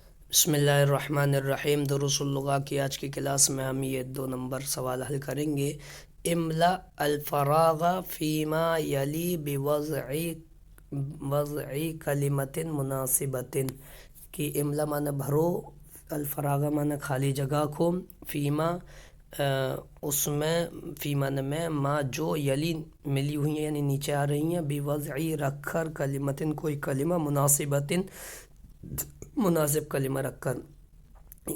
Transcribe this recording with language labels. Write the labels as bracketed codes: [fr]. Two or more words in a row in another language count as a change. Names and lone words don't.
[hi] बिस्मिल्लाहिर्रहमानिर्रहीम। दुरूसुल-लुग़ा की आज की क्लास में हम ये 2 नंबर सवाल हल करेंगे। [ar] املأ الفراغ فيما يلي وضع كلمة مناسبة. [hi] कि इमला माने भरो, अल-फराग़ माने खाली जगह को, फ़ीमा उसमें, फ़ी माने में, माँ जो, यली मिली हुई हैं यानी नीचे आ रही हैं, बिवज़ई रख कर, कलिमतिन कोई कलिमा, मुनासिबतिन मुनासिब कलिमा रख कर।